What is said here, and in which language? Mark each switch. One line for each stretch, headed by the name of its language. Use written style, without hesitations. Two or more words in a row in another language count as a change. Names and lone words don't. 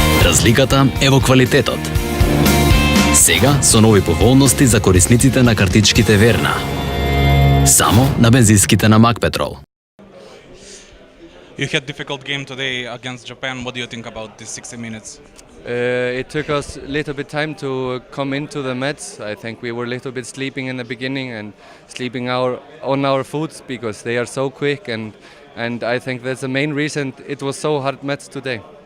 Macedonian: Разликата е во квалитетот. Сега со нови поволности за корисниците на картичките Верна. Само на бензинските на Мак Петрол.
English: You had difficult game today against Japan. What do you think about these 60 minutes? It took us a little bit time to come into the match. I think we were a little bit sleeping in the beginning and sleeping on our foot because they are so quick and I think that's the main reason it was so hard match today.